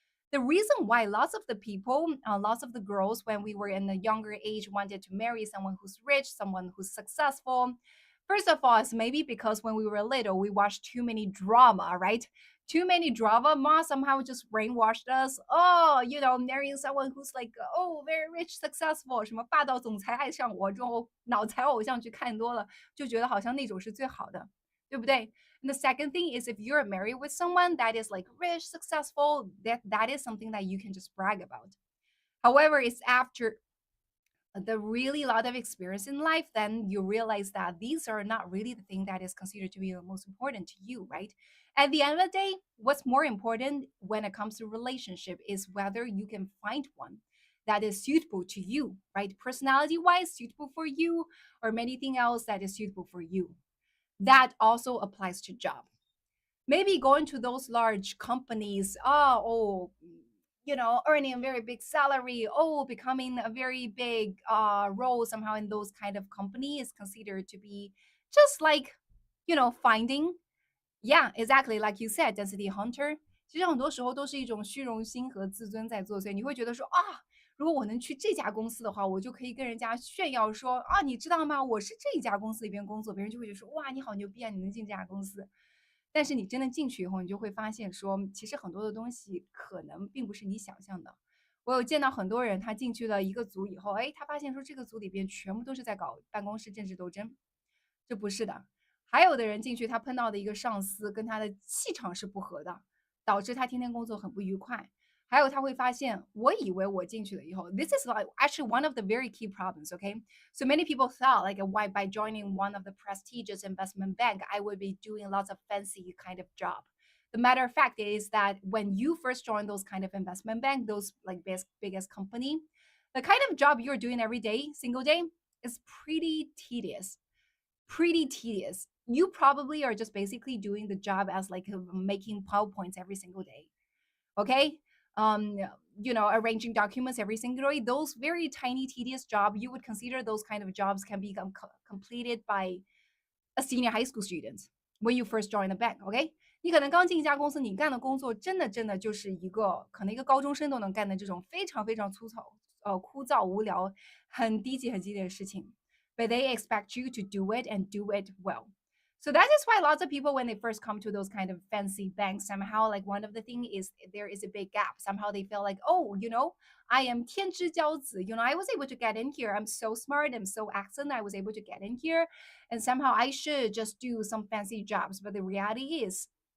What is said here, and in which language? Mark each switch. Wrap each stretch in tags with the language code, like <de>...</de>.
<en>The reason why lots of the people, lots of the girls, when we were in a younger age, wanted to marry someone who's rich, someone who's successful. First of all, it's maybe because when we were little, we watched too many drama, right? Too many drama. Mom somehow just brainwashed us. Oh, marrying someone who's like, oh, very rich, successful,</en> <zh>什么霸道总裁爱上我这种脑残偶像剧看多了，就觉得好像那种是最好的，对不对？</zh> <en>and the second thing is if you're married with someone that is like rich, successful, that is something that you can just brag about. However, it's after the really lot of experience in life, then you realize that these are not really the thing that is considered to be the most important to you, right? At the end of the day, what's more important when it comes to relationship is whether you can find one that is suitable to you, right? Personality wise, suitable for you, or anything else that is suitable for you. That also applies to job. Maybe going to those large companies, earning a very big salary, becoming a very big role somehow in those kind of company is considered to be just like, finding, yeah, exactly like you said, density hunter.</en> <zh>其实很多时候都是一种虚荣心和自尊在作祟。你会觉得说啊，如果我能去这家公司的话，我就可以跟人家炫耀说啊，你知道吗？我是这一家公司里边工作，别人就会觉得说哇，你好牛逼啊，你能进这家公司。但是你真的进去以后，你就会发现说，其实很多的东西可能并不是你想象的。我有见到很多人，他进去了一个组以后，哎，他发现说这个组里边全部都是在搞办公室政治斗争，这不是的。还有的人进去，他碰到的一个上司跟他的气场是不合的，导致他天天工作很不愉快。还有他会发现，我以为我进去了以后，</zh> <en>this is like actually one of the very key problems. Okay, so many people thought like why by joining one of the prestigious investment bank, I would be doing lots of fancy kind of job. The matter of fact is that when you first join those kind of investment bank, those like biggest company, the kind of job you're doing every day, single day, is pretty tedious. Pretty tedious. You probably are just basically doing the job as like making PowerPoints every single day. Okay, um arranging documents every single day, those very tiny tedious job, you would consider those kind of jobs can be completed by a senior high school student when you first join the bank.</en> <zh>Okay, 你可能刚进一家公司，你干的工作真的就是一个可能一个高中生都能干的这种非常非常粗糙、枯燥无聊、很低级很激烈的事情。</zh> <en>But they expect you to do it and do it well. So that is why lots of people, when they first come to those kind of fancy banks, somehow like one of the thing is there is a big gap. Somehow they feel like, oh, I am</en> <zh>天之骄子.</zh> <en>I was able to get in here. I'm so smart. I'm so excellent. I was able to get in here. And somehow I should just do some fancy jobs. But the reality is</en>